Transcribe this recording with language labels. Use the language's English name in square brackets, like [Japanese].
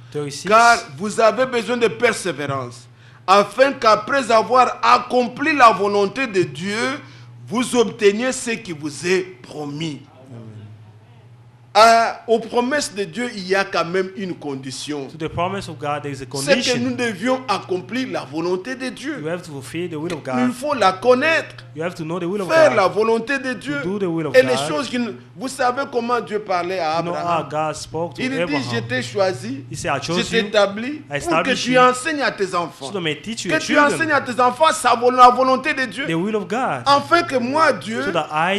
[French] 36. « Car vous avez besoin de persévérance, afin qu'après avoir accompli la volonté de Dieu, vous obteniez ce qui vous est promis. » Aux promesses de Dieu, il y a quand même une condition. [English] To the promise of God, there is a [French] C'est que nous [English] condition. [French] devions accomplir la volonté de Dieu. [English] You have to fulfill the will of [French] Il [English] God. [French] faut la connaître, [English] You have to know the will of [French] faire la [English] God. [French] volonté de Dieu. [English] To do the will of [French] Et les [English] God. [French] choses vous savez comment Dieu parlait à [English] You know how [French] Abraham. [English] God spoke to [French] Il dit, [English] Abraham. [French] je t'ai choisi, [English] He said, I [French] je [English] chose [French] t'ai [English] you [French] établi pour que [English] establish [French] tu [English] you [French] enseignes à tes enfants. [English] so that may teach you [French] Que [English] your [French] tu enseignes [English] children [French] à tes enfants la volonté de Dieu. [English] the will of God. [French] Afin que moi, Dieu, [English] So that I,